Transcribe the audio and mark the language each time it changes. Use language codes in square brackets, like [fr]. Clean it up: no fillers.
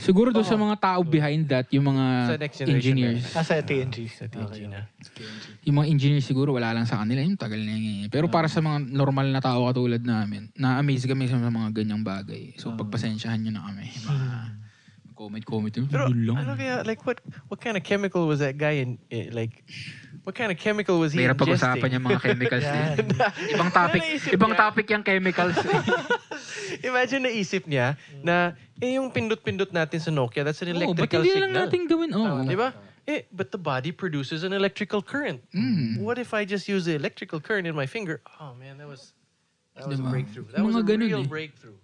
[tl] Siguro doon sa mga tao [en] behind that, [tl] yung mga engineers. Sa TNG. Sa TNG na. Yung mga engineers siguro wala lang sa kanila. Yung tagal na yun. Pero para sa mga normal na tao katulad namin, na-amaze kami sa mga ganyang bagay. So pagpasensyahan nyo na kami. Comment yun. Pero ano kaya, [en] like what kind of chemical was that guy in like... What kind of chemical was he ingesting? [tl] Mayroon pag-usapan yung mga chemicals din. Ibang topic yung chemicals. Imagine naisip niya na yung pindot-pindot natin sa Nokia, [en] that's an electrical [tl] Ba't hindi lang natin gawin? [en] Diba? But the body produces an electrical current. What if I just use the electrical current in my finger? Oh man, that was a breakthrough. That was a real breakthrough.